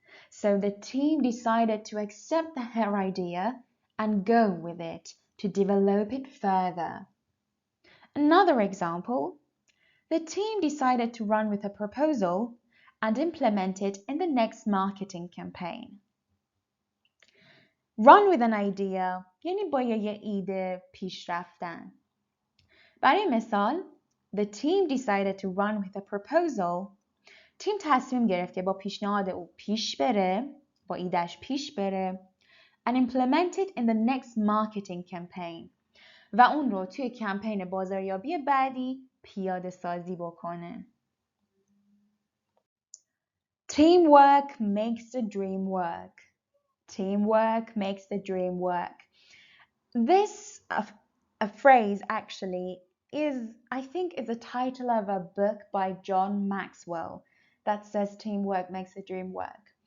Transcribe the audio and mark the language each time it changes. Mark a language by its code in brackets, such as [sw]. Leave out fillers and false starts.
[en] So the team decided to accept her idea and go with it to develop it further. Another example, the team decided to run with a proposal and implement it in the next marketing campaign. Run with an idea [fa] یعنی با یه ایده پیش رفتن. برای مثال, [en] the team decided to run with a proposal. [fa] تیم تصمیم گرفت که با پیشنهاد او پیش بره، با ایدهش پیش بره [en] and implement it in the next marketing campaign. [fa] و اون رو توی کمپین بازاریابی بعدی پیاده سازی بکنه. [en] Teamwork makes the dream work. Teamwork makes the dream work. This a phrase actually is, I think, is a title of a book by John Maxwell that says teamwork makes the dream work.